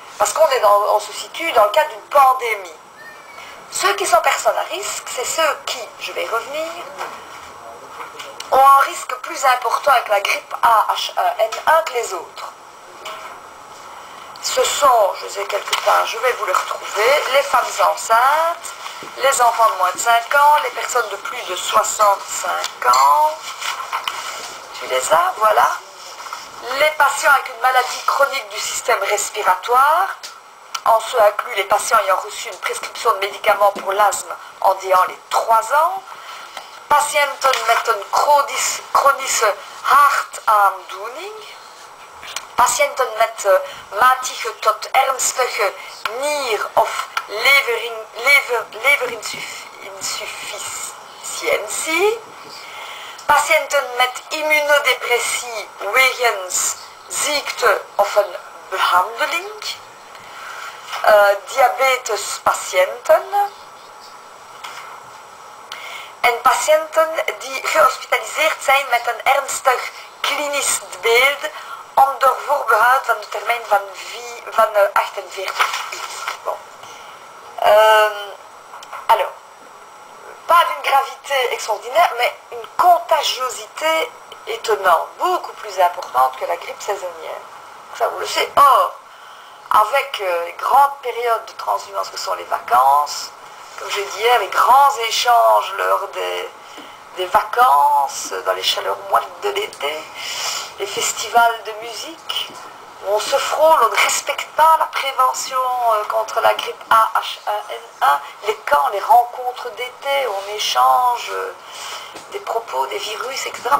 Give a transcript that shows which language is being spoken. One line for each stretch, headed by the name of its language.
French: Parce on se situe dans le cadre d'une pandémie. Ceux qui sont personnes à risque, c'est ceux qui, je vais y revenir, ont un risque plus important avec la grippe H1N1 que les autres. Ce sont, je sais quelque part, je vais vous le retrouver, les femmes enceintes, les enfants de moins de 5 ans, les personnes de plus de 65 ans, tu les as, voilà. Les patients avec une maladie chronique du système respiratoire, en ce inclut les patients ayant reçu une prescription de médicaments pour l'asthme en déant les 3 ans,
Dutch: patiënten met een chronische hartaandoening, patiënten met matige tot ernstige nier- of leverinsufficiëntie, patiënten met immunodepressie wegens ziekte of een behandeling, diabetespatiënten en patiënten die gehospitaliseerd zijn met een ernstig klinisch beeld onder voorbehoud van de termijn van 48 uur.
French: Bon. Alors, pas d'une gravité extraordinaire, mais une contagiosité étonnante, beaucoup plus importante que la grippe saisonnière. Ça, vous le savez. Or, avec les grandes périodes de transhumance que sont les vacances, comme je disais, les grands échanges lors des vacances, dans les chaleurs moites de l'été, les festivals de musique, où on se frôle, on ne respecte pas la prévention contre la grippe H1N1, les camps, les rencontres d'été, où on échange des propos, des virus, etc.